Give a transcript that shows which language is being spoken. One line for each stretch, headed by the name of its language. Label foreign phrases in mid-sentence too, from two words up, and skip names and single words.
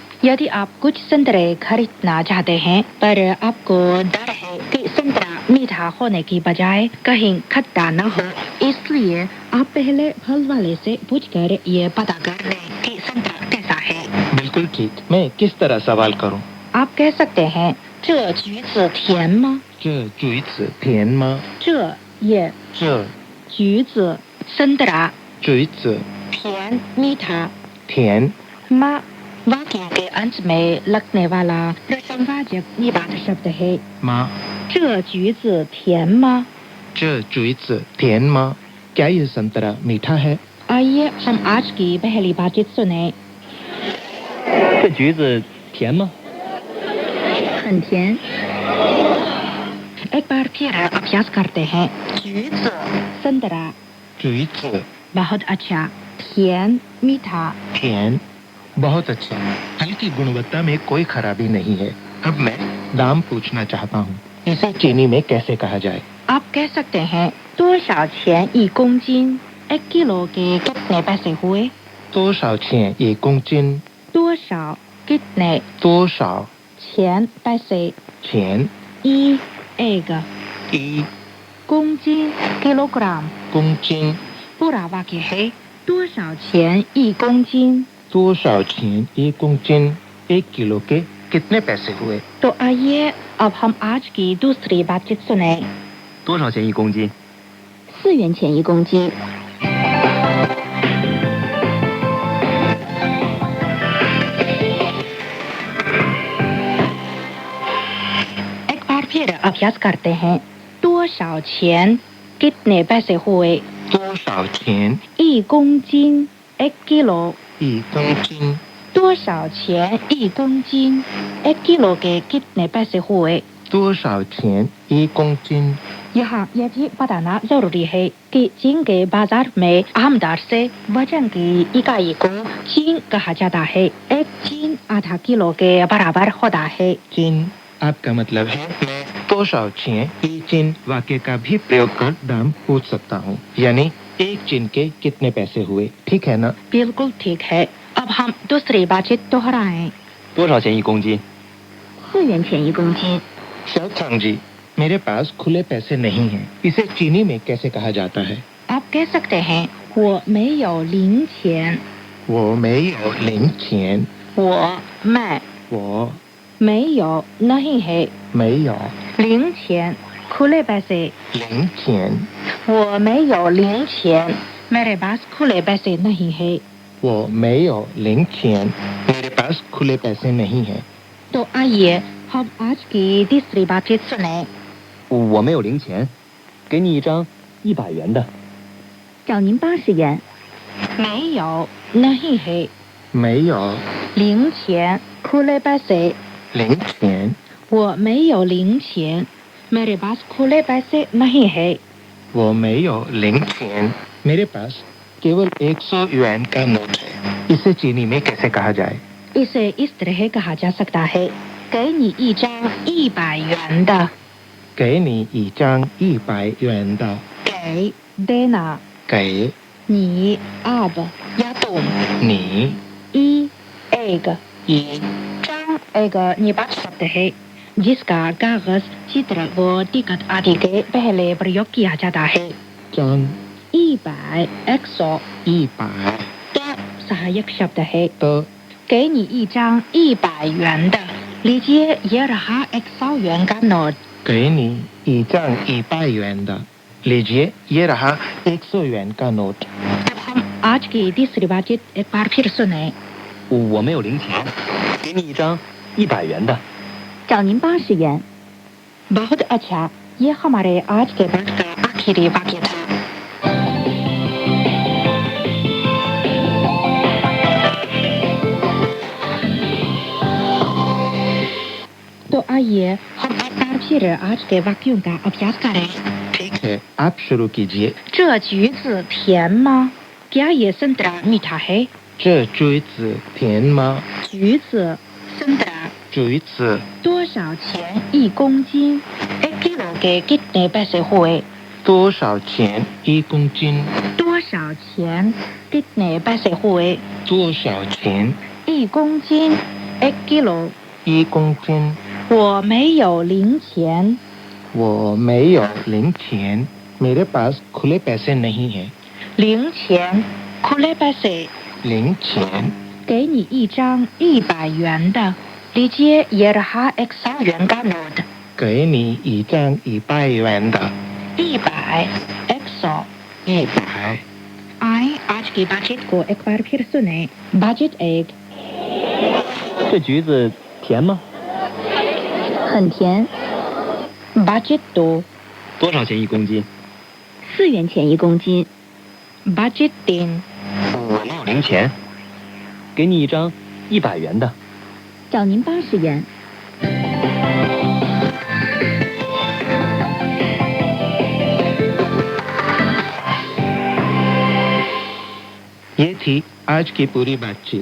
Hindi: यदि आप कुछ संतरे खरीदना चाहते हैं पर आपको डर है कि संतरा मीठा होने की बजाय कहीं खट्टा न हो, इसलिए आप पहले फल वाले से पूछकर ये पता कर लें कि संतरा कैसा है। बिल्कुल ठीक। मैं किस तरह सवाल करूं? आप कह सकते हैं
Chinese: 这橘子甜吗? 这橘子甜吗? 这 ये 这橘子 संतरा 橘子甜 मीठा 甜
Hindi: मा वाक्य के अंत में लगने वाला प्रसंगवाचक निवाद शब्द है।
Chinese: 吗? 这橘子甜吗? 这橘子甜吗?
Hindi: क्या ये संतरा मीठा है? आइए हम आज की पहली बातचीत सुने।
Chinese: 这橘子甜吗? 很甜。
Hindi: एक बार फिर अभ्यास करते हैं।
Chinese: 橘子 संतरा 橘子
Hindi: बहुत अच्छा, 甜 मीठा 甜 बहुत अच्छा। फल की गुणवत्ता में कोई खराबी नहीं है। अब मैं दाम पूछना चाहता हूँ। इसे चीनी में कैसे कहा जाए? आप कह सकते हैं
Chinese: 多少钱一公斤?
Hindi: 1 किलो के कितने पैसे हुए?
Chinese: 多少钱一公斤? 多少 कितने 多少钱 पैसे 钱
Hindi: 1 एक
Chinese: 一公斤 किलोग्राम 公斤
Hindi: पूरा वाक्य है
Chinese: 多少钱一公斤? 多少钱一公斤?
Hindi: 1 किलो के कितने पैसे हुए? तो आइए अब हम आज की दूसरी बातचीत सुने।
Chinese: 多少钱一公斤? 4元钱1公斤。
Hindi: एक बार फिर अभ्यास करते हैं।
Chinese: 多少钱
Hindi: कितने पैसे हुए?
Chinese: 多少钱 1公斤 1 किलो 一公斤? 多少钱1公斤
Hindi: 1 किलो के कितने पैसे हुए?
Chinese: 多少钱一公斤?
Hindi: यहाँ यह भी बताना जरूरी है कि चीन के बाजार में आमदर से वजन की इकाई को चीन कहा जाता है। एक चीन आधा किलो के बराबर होता है। चीन आपका मतलब है मैं
Chinese: 多少钱一斤
Hindi: वाक्य का भी प्रयोग कर दाम पूछ सकता हूँ। यानी 1 चीन के कितने पैसे हुए, ठीक है ना? बिल्कुल ठीक है। अब हम दूसरी बातचीत दोहराएं।
Chinese: 多少钱一公斤? 4元钱1公斤。
Hindi: शाओ जी, मेरे पास खुले पैसे नहीं हैं। इसे चीनी में कैसे कहा जाता है? आप कह सकते हैं
Chinese: 我没有零钱。我没有零钱。我 मैं 我
Hindi: 没有 नहीं है।
Chinese: 没有
Hindi: 零钱 खुले पैसे
Chinese: 零钱，我没有零钱
Hindi: मेरे पास खुले पैसे नहीं है
Chinese: 我没有零钱
Hindi: ，मेरे पास खुले पैसे नहीं है। तो आइए हम आज की तीसरी बातचीत सुने
Chinese: 我没有零钱，给你一张100元的。找您80元。
Hindi: 没有 नहीं है
Chinese: 没有
Hindi: 零钱 खुले पैसे
Chinese: 零钱，我没有零钱
Hindi: मेरे पास खुले पैसे नहीं है
Chinese: 我没有零钱
Hindi: ，मेरे पास केवल 100 yuan का नोट है। इसे चीनी में कैसे कहा जाए? इसे इस तरह कहा जा सकता है
Chinese: 给你一张100元的给你一张100元的，给 देना 给
Hindi: 你 आप या तुम
Chinese: 你一 एक 一
Hindi: 张 एक निपात शब्द है जिसका कागज चित्र व टिकट आदि के पहले प्रयोग किया जाता है
Chinese: 张 100 100 100
Hindi: का सहायक शब्द है
Chinese: 的，给你一张100元的
Hindi: लीजिए ये रहा 100 元का नोट
Chinese: 给你一张100元的
Hindi: ，लीजिए ये रहा 100 yuan का नोट। अब हम आज की तीसरी बातचीत एक बार फिर सुने
Chinese: 我没有零钱，给你一张100元的。找您80元。
Hindi: बहुत अच्छा ये हमारे आज के पाठ का आखिरी वाक्य था तो आइए हम एक बार फिर आज के वाक्यों का अभ्यास करें ठीक है, आप शुरू कीजिए।
Chinese: 这橘子甜吗
Hindi: क्या ये संतरा मीठा है
Chinese: 这橘子甜吗？橘子 संतरा 橘子多少钱1公斤
Hindi: 1 किलो के कितने पैसे हुए
Chinese: 多少钱？1公斤？多少钱
Hindi: कितने पैसे हुए
Chinese: 多少钱 1公斤1 किलो ？1公斤？我没有零钱我没有零钱
Hindi: ，मेरे पास खुले पैसे नहीं है। 零钱 खुले पैसे
Chinese: 零钱，给你一张100元的
Hindi: लीजिए ये रहा 100 元का नोट
Chinese: 给你一张100元的。 100 100 100，
Hindi: आए आज की बातचीत को एक बार फिर सुने बातचीत एक
Chinese: 这橘子甜吗？很甜。
Hindi: बातचीत दो
Chinese: 多少钱1公斤？ 4元钱1公斤。
Hindi: बातचीत तीन
Chinese: 我没有零钱，给你一张100元的。找您80元。
Hindi: ये थी आज की पूरी बातचीत।